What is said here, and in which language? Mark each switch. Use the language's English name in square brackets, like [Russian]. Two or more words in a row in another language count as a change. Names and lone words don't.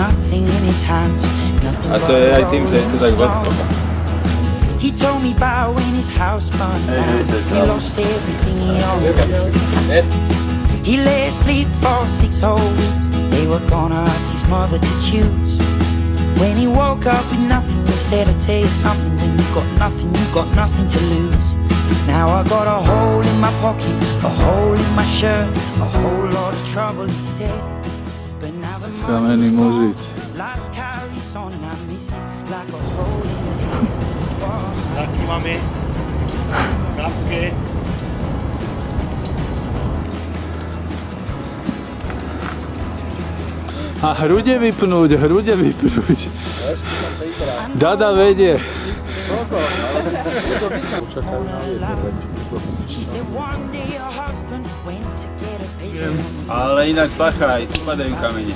[English] everything in his hands. Nothing [Slovak] A to je aj tým, že je to tak vlhko. [English] He told me about when his house burned down. He lost everything he owned. He lay asleep for 6 whole weeks. They were gonna ask his mother to choose. When he woke up with nothing, he said, I'll tell you something. When you got nothing to lose. Now I got a hole in my pocket, a hole in my shirt, a whole lot of trouble, he said. But now the money's gone, life carries on and I miss it like a hole in the head. [Slovak] Taky mami, kapky. A hrude vypnúť. Dada vedie. Ale inak bacha, aj tu padajú kamene.